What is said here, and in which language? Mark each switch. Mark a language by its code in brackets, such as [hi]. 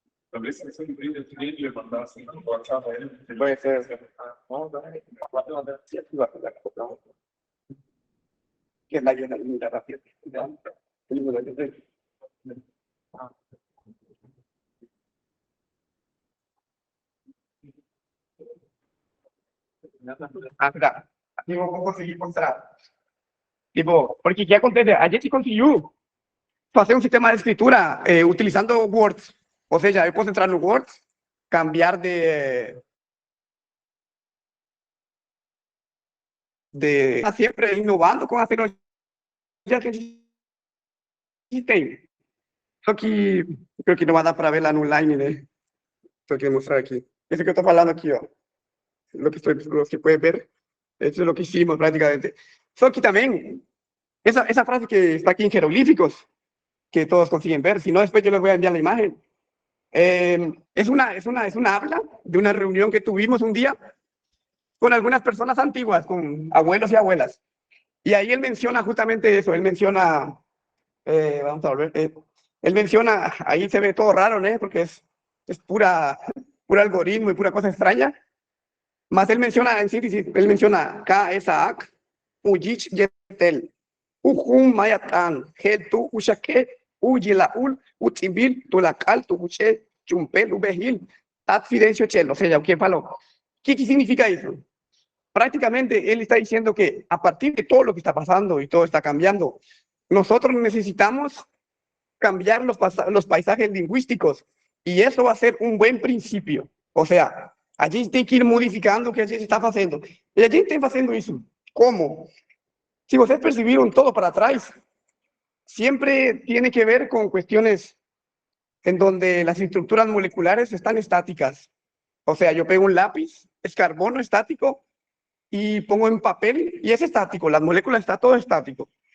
[pt] Talvez se você ele levantasse, eu achava ele. [es] Puede ser. Que es la llenura rápida. [pt] Mira, aqui eu vou conseguir mostrar. Tipo, porque o que acontece? A gente conseguiu fazer um sistema de escritura utilizando Word. Ou seja, eu posso entrar no Word, cambiar de sempre inovando com a tecnologia que a gente tem. Só que [es] creo que [pt] não vai dar para ver lá no online, né? Só que mostrar aqui. Isso que eu estou falando aqui, ó. [es] Lo que pueden ver, eso es lo que hicimos prácticamente. [pt] Só que [es] también, esa frase que está aquí en jeroglíficos, que todos consiguen ver, si no después yo les voy a enviar la imagen, es una habla de una reunión que tuvimos un día con algunas personas antiguas, con abuelos y abuelas. Y ahí él menciona justamente eso, él menciona, vamos a volver, él menciona, ahí se ve todo raro, ¿no? Porque es pura algoritmo y pura cosa extraña. Más él menciona, en síntesis, él menciona K-Esaak, Ujich Yetel, Ujum Mayatan, Hetu Ushake, Ujilaul, Utibil, Tulakal, Tubuche, Chumpel, Ubehil, Tat Fidencio Chel, o sea, ¿qué faló? ¿Qué significa eso? Prácticamente él está diciendo que a partir de todo lo que está pasando y todo está cambiando, nosotros necesitamos cambiar los paisajes lingüísticos y eso va a ser un buen principio. O sea, [pt] a gente tem que ir modificando o que a gente está fazendo. E a gente tem fazendo isso. Como? [es] Si [pt] vocês [es] percibiram todo para trás, siempre tiene que ver con cuestiones en donde las estructuras moleculares están estáticas. O sea, yo pego un lápiz, es carbono estático, y pongo en papel y es estático, las moléculas está todo estático.